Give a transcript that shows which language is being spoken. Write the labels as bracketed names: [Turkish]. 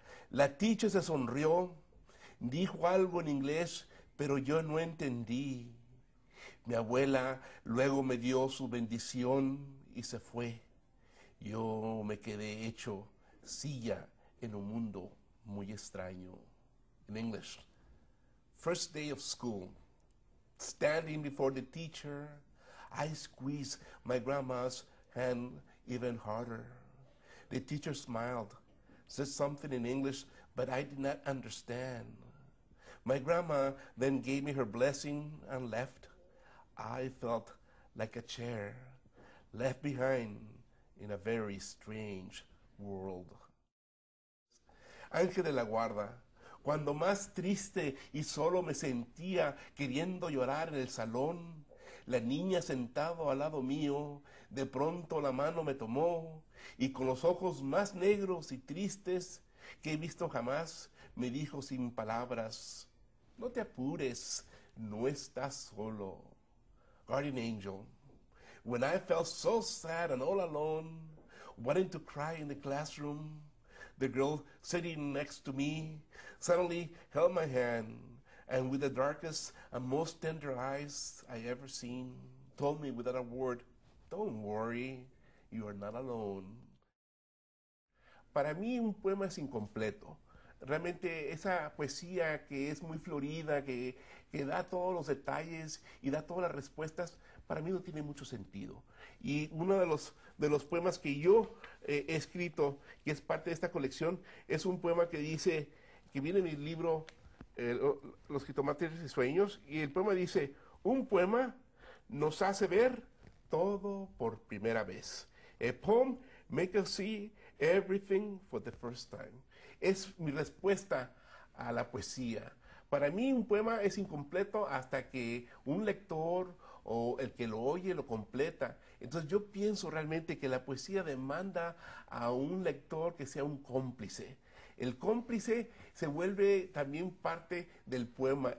[Spanish] La teacher se sonrió, dijo algo en inglés, pero yo no entendí. Mi abuela luego me dio su bendición y se fue. Yo me quedé hecho silla en un mundo muy extraño. [English] In English, first day of school, standing before the teacher, I squeezed my grandma's hand even harder. The teacher smiled, said something in English, but I did not understand. My grandma then gave me her blessing and left. I felt like a chair left behind in a very strange world. [Spanish] Ángel de la guarda, cuando más triste y solo me sentía queriendo llorar en el salón, la niña sentado al lado mío, de pronto la mano me tomó y con los ojos más negros y tristes que he visto jamás, me dijo sin palabras, no te apures, no estás solo. [English] Guardian angel, when I felt so sad and all alone, wanting to cry in the classroom, the girl sitting next to me suddenly held my hand and with the darkest and most tender eyes I ever seen, told me without a word, don't worry, you are not alone. [Spanish] Para mí un poema es incompleto. Realmente esa poesía que es muy florida, que da todos los detalles y da todas las respuestas, para mí no tiene mucho sentido. Y uno de los poemas que yo he escrito, que es parte de esta colección, es un poema que dice, que viene en mi libro Los jitomates y sueños, y el poema dice, un poema nos hace ver todo por primera vez. [English] A poem makes us see everything for the first time. [Spanish] Es mi respuesta a la poesía. Para mí un poema es incompleto hasta que un lector o el que lo oye lo completa. Entonces yo pienso realmente que la poesía demanda a un lector que sea un cómplice. El cómplice se vuelve también parte del poema.